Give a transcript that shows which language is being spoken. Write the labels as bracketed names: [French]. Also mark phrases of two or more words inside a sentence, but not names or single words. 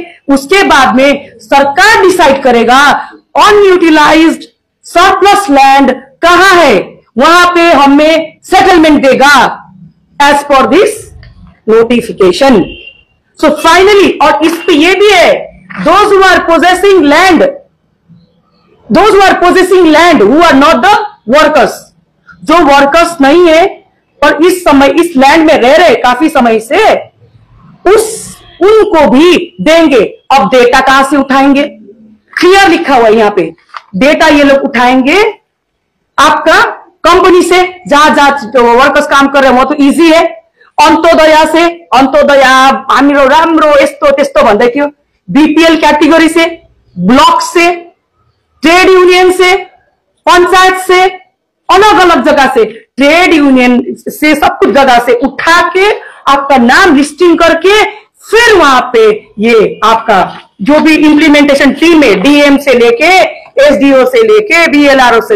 [Hindi] उसके बाद में सरकार डिसाइड करेगा [English] unutilized surplus land [Hindi] कहां है, वहां पे हमें सेटलमेंट देगा [English] as per this notification. so finally, [Hindi] और इस पे ये भी है, [English] those who are possessing land, those who are possessing land who are not the workers, [Hindi] जो वर्कर्स नहीं है और इस समय इस लैंड में रह रहे काफी समय से, उनको भी देंगे। अब डेटा कहां से उठाएंगे, क्लियर लिखा हुआ है यहां पे, डेटा ये लोग उठाएंगे आपका कंपनी से, जहां जहां वर्कर्स काम कर रहे हैं वो तो इजी है, अंत्योदया से, [Nepali] अंत्योदया हामीरो राम्रो यस्तो त्यस्तो भन्दै थियो, [English] BPL category [Hindi] से, ब्लॉक से, [English] trade union [Hindi] से, पंचायत से, अलग अलग जगह से, [English] trade union [Hindi] से, सब कुछ जगह से उठा के आपका नाम लिस्टिंग करके फिर वहां पे ये आपका जो भी [English] implementation team [Hindi] है, डीएम से लेके एसडीओ से लेके बीएलआरओ से